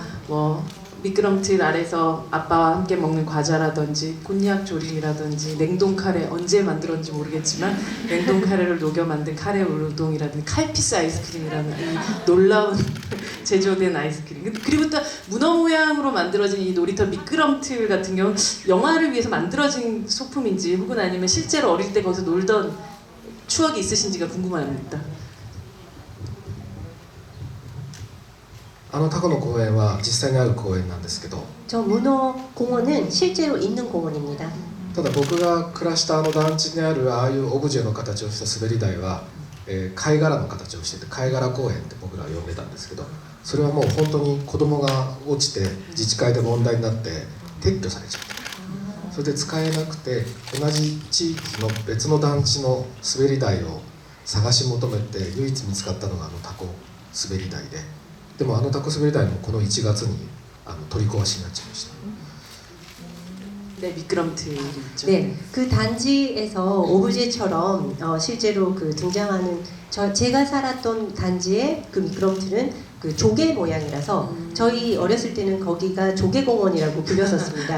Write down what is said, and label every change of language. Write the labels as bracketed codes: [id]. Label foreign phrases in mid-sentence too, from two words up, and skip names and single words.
[ko] 뭐 미끄럼틀 아래서 아빠와 함께 먹는 과자라든지 곤약 조림이라든지 냉동 카레 언제 만들었는지 모르겠지만 냉동 카레를 녹여 만든 카레 우동이라든지 칼피스 아이스크림이라는 이 놀라운 제조된 아이스크림 그리고 또 문어 모양으로 만들어진 이 놀이터 미끄럼틀 같은 경우는 영화를 위해서 만들어진 소품인지 혹은 아니면 실제로 어릴 때 거기서 놀던 추억이 있으신지가 궁금합니다. [ja] あのタコの公園は実際にある公園なんですけど [ko] 저 문어 공원은 실제로 있는 공원입니다. [ja] ただ僕が暮らしたあの団地にあるああいうオブジェの形をした滑り台は、貝殻の形をしてて貝殻公園って僕らは呼んでたんですけどそれはもう本当に子供が落ちて自治会で問題になって撤去されちゃったそれで使えなくて同じ地域の別の団地の滑り台を探し求めて唯一見つかったのがあのタコ滑り台でもあのタコ滑り台もこの1月に取り壊しになっちゃいました [ko] 네, 미끄럼틀이 있죠. 네, 그 단지에서 오브제처럼 실제로 그 등장하는 제가 살았던 단지의 그 미끄럼틀은 그 조개 모양이라서 저희 어렸을 때는 거기가 조개공원이라고 불렸었습니다.